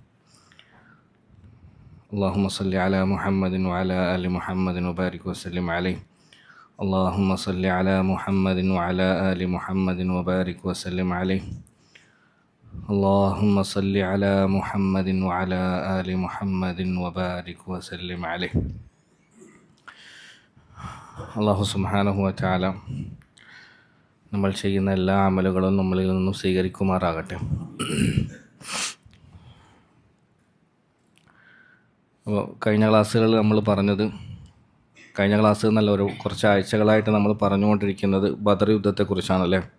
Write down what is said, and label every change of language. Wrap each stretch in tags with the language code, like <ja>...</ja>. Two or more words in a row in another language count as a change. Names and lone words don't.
<ar>اللهم صل على محمد وعلى آل محمد وبارك وسلم عليه. اللهم صل على محمد وعلى آل محمد وبارك وسلم عليه. اللهم صل على محمد وعلى آل محمد وبارك وسلم عليه. الله سبحانه وتعالى</ar> <ml>നമ്മൾ ചെയ്യുന്ന എല്ലാ അമലുകളും നമ്മളിൽ നിന്നും സ്വീകരിക്കുമാറാകട്ടെ. അപ്പോൾ കഴിഞ്ഞ ക്ലാസ്സുകളിൽ നമ്മൾ പറഞ്ഞത്, കഴിഞ്ഞ ക്ലാസ് എന്നല്ല, കുറച്ച് ആഴ്ചകളായിട്ട് നമ്മൾ പറഞ്ഞുകൊണ്ടിരിക്കുന്നത് ബദർ യുദ്ധത്തെക്കുറിച്ചാണല്ലേ.</ml>